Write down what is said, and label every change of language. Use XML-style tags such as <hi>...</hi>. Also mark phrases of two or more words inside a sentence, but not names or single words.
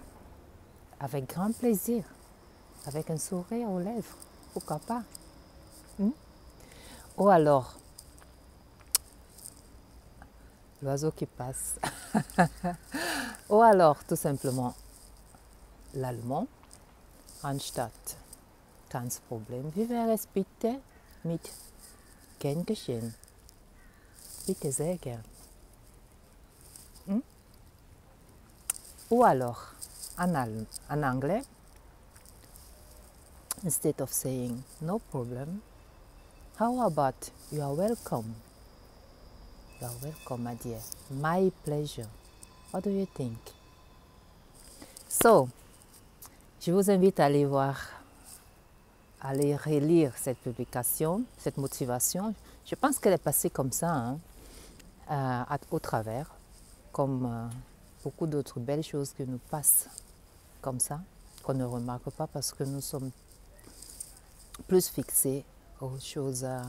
<fr>Avec grand plaisir. Avec un sourire aux lèvres. Pourquoi pas? Ou alors, l'oiseau qui passe. Ou alors, tout simplement, l'allemand.</fr> <de>Anstatt kein Problem. Wie wäre es bitte mit gern geschehen? Bitte sehr gern.</de> <fr>Ou alors, en anglais,</fr> <en>instead of saying no problem, how about you are welcome? You are welcome, my dear. My pleasure. What do you think? So,</en> <fr>je vous invite à aller voir, à aller relire cette publication, cette motivation. Je pense qu'elle est passée comme ça, au travers, comme beaucoup d'autres belles choses qui nous passent comme ça, qu'on ne remarque pas parce que nous sommes plus fixés aux choses.</fr>